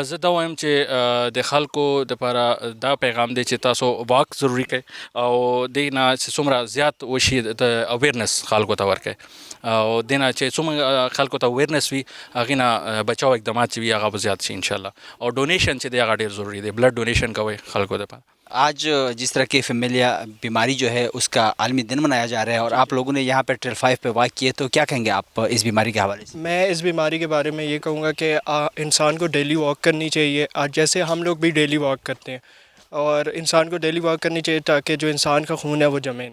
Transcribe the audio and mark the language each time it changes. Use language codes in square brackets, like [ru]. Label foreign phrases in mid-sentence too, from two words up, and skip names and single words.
[ps] زه دا وایم چې د خلکو لپاره دا پیغام دی چې تاسو واک ضروری کړئ او دې نه چې څومره زیات وشي د اویرنس خلکو ته ورکړئ او دې نه چې څومره خلکو ته اویرنس وي هغې نه بچاو اقدامات چې وي هغه به زیات شي انشاءالله. او ډونیشن چې دی هغه ډېر ضروری دی. [en] blood donation [ps] کوئ خلکو دپاره. [ur] آج جس طرح کی فیملیہ بیماری جو ہے اس کا عالمی دن منایا جا رہا ہے اور آپ لوگوں نے یہاں پہ ٹریل 5 پہ واک کیے تو کیا کہیں گے آپ اس بیماری کے حوالے سے؟ میں اس بیماری کے بارے میں یہ کہوں گا کہ انسان کو [en] daily walk [ur] کرنی چاہیے. جیسے ہم لوگ بھی [en] daily walk [ur] کرتے ہیں اور انسان کو [en] daily walk [ur] کرنی چاہیے تاکہ جو انسان کا خون ہے وہ جمے نہ.